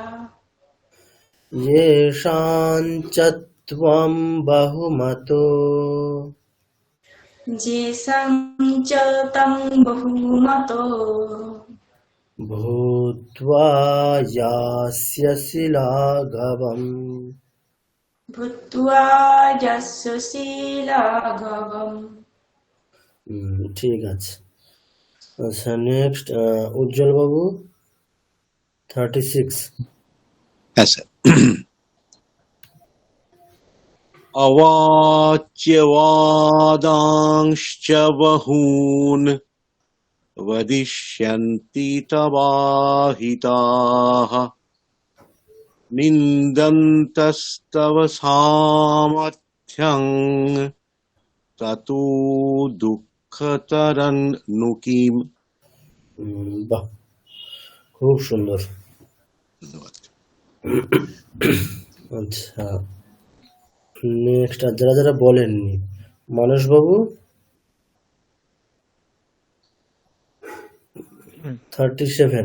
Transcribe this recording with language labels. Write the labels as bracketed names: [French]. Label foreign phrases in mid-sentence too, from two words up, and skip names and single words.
[Sanskrit] येषां च त्वं बहुमतो যেষাং চ তং বহুমতো भूत्वा यास्यसि लाघवम्। ভূত্বা যাস্যসি লাঘবम्। [Bangla] ঠিক আছে। আচ্ছা, নেক্সট উজ্জ্বল বাবু, 36। হ্যাঁ স্যার। [Sanskrit] অবাচ্যবাদাংশ্চ বহূন वदिष्यन्ति तवाहिताः निन्दन्तस्तव सामर्थ्यं ततो दुःखतरं नु किम्। [Bangla] বাহ, খুব সুন্দর। ধন্যবাদ। আচ্ছা, নেক্সট আর যারা যারা বলেননি, মানসবাবু 37।